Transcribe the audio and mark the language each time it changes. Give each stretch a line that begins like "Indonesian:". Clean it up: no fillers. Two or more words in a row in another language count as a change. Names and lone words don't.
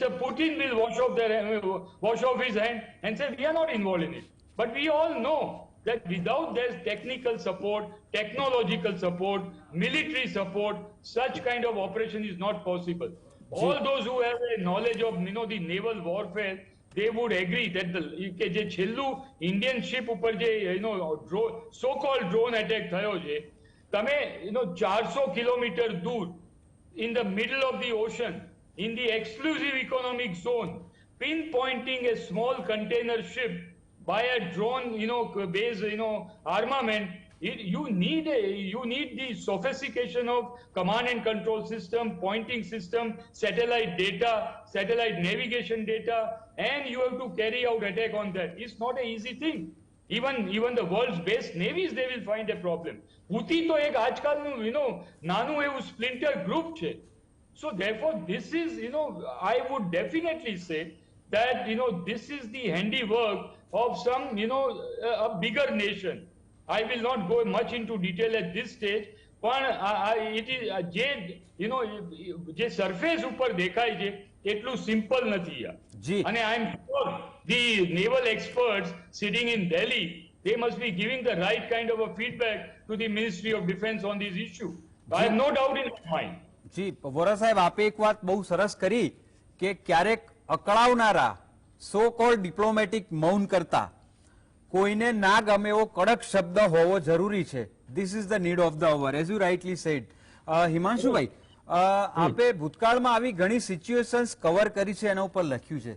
English: Putin will wash off his hand and say, we are not involved in it. But we all know that without their technical support, technological support, military support, such kind of operation is not possible. All those who have a knowledge of the naval warfare, they would agree that
Gujarati: જે છેલ્લું
English: Indian ship
Gujarati: ઉપર જે
English: so-called drone attack
Gujarati: થયો છે, તમે 400 કિલોમીટર દૂર
English: in the middle of the ocean, in the exclusive economic zone, pinpointing a small container ship by a drone, based, armament. You need the sophistication of command and control system, pointing system, satellite data, satellite navigation data, and you have to carry out attack on that. It's not an easy thing. Even the world's best navies, they will find a problem.
Gujarati: Houthi to ek આજકાલનું નાનું એવું splinter group છે.
English: So therefore, this is, I would definitely say that, this is the handiwork of some, a bigger nation. I will not go much into detail at this stage, but it is
Gujarati: જે surface ઉપર દેખાય છે એટલું simple નથી.
English: જી. અને I am sure The naval experts sitting in Delhi, they must be giving the right kind of a feedback to the Ministry of Defense on this issue. I have no doubt in my mind.
Gujarati: જી વોરા સાહેબ, આપે એક વાત બહુ સરસ કરી કે ક્યારેક અકળાવનારા
English: so-called diplomatic
Gujarati: મૌન કરતા કોઈને ના ગમે એવો કડક શબ્દ હોવો જરૂરી છે.
English: This is the need of the hour, as you rightly said.
Gujarati: હિમાંશુભાઈ, આપે ભૂતકાળમાં આવી ઘણી સિચ્યુએશન્સ કવર કરી છે, એના ઉપર લખ્યું છે.